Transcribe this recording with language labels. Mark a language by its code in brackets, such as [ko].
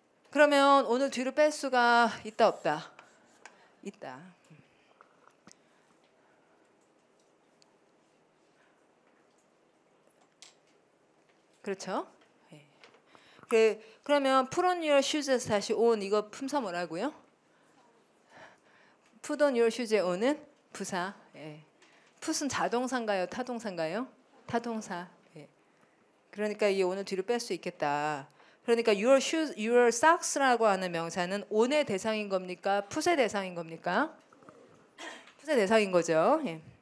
[ko] 그러면 오늘 뒤로 뺄 수가 있다 없다? 있다. 그렇죠? 그러면 [en] put on your shoes [ko] 에서 다시 on 이거 품사 뭐라고요? [en] put on your shoes [ko] 의 on은 부사. 예. put은 자동사인가요? 타동사인가요? 타동사. 예. 그러니까 이 on을 뒤로 뺄 수 있겠다. 그러니까 your shoes, your socks라고 하는 명사는 on의 대상인 겁니까? put의 대상인 겁니까? put의 대상인 거죠. 예.